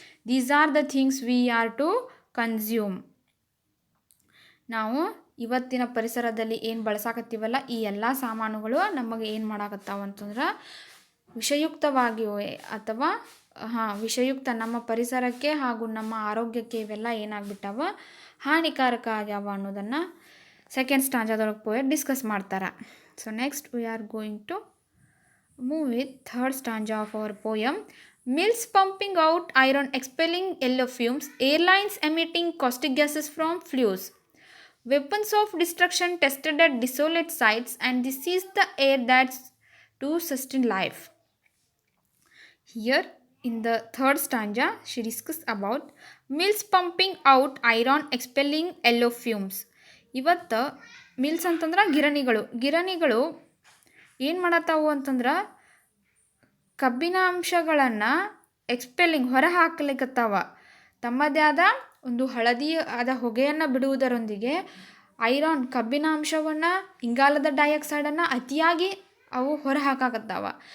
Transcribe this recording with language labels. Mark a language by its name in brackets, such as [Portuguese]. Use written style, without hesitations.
[English] These are the things we are to consume. [Kannada] ನಾವು ಇವತ್ತಿನ ಪರಿಸರದಲ್ಲಿ ಏನು ಬಳಸಾಕತ್ತೀವಲ್ಲ ಈ ಎಲ್ಲ ಸಾಮಾನುಗಳು ನಮಗೆ ಏನು ಮಾಡಾಕತ್ತಾವ ಅಂತಂದ್ರೆ ವಿಷಯುಕ್ತವಾಗಿಯೋ ಅಥವಾ ವಿಷಯುಕ್ತ ನಮ್ಮ ಪರಿಸರಕ್ಕೆ ಹಾಗೂ ನಮ್ಮ ಆರೋಗ್ಯಕ್ಕೆ ಇವೆಲ್ಲ ಏನಾಗ್ಬಿಟ್ಟಾವ, ಹಾನಿಕಾರಕ ಆಗ್ಯಾವ ಅನ್ನೋದನ್ನು ಸೆಕೆಂಡ್ ಸ್ಟಾಂಜಾದೊಳಗೆ ಪೋಯಟ್ ಡಿಸ್ಕಸ್ ಮಾಡ್ತಾರೆ. [English] So next we are going to move with third stanza of our poem. Mills pumping out iron, expelling yellow fumes, airlines emitting caustic gases from flues, weapons of destruction tested at desolate sites, and this is the air that's to sustain life. Here in the third stanza she discussed about mills pumping out iron, expelling yellow fumes. [Kannada] ಇವತ್ತು mills ಅಂತಂದ್ರೆ ಗಿರಣಿಗಳು ಏನು ಮಾಡತ್ತಾವು ಅಂತಂದ್ರೆ ಕಬ್ಬಿನ ಅಂಶಗಳನ್ನು ಎಕ್ಸ್ಪೆಲ್ಲಿಂಗ್ ಹೊರ ಹಾಕಲಿಕ್ಕತ್ತಾವ. ತಮ್ಮದೇ ಆದ ಒಂದು ಹಳದಿ ಆದ ಹೊಗೆಯನ್ನು ಬಿಡುವುದರೊಂದಿಗೆ ಐರನ್ ಕಬ್ಬಿನ ಅಂಶವನ್ನು, ಇಂಗಾಲದ ಡೈಆಕ್ಸೈಡನ್ನು ಅತಿಯಾಗಿ ಅವು ಹೊರ ಹಾಕಾಕತ್ತಾವ.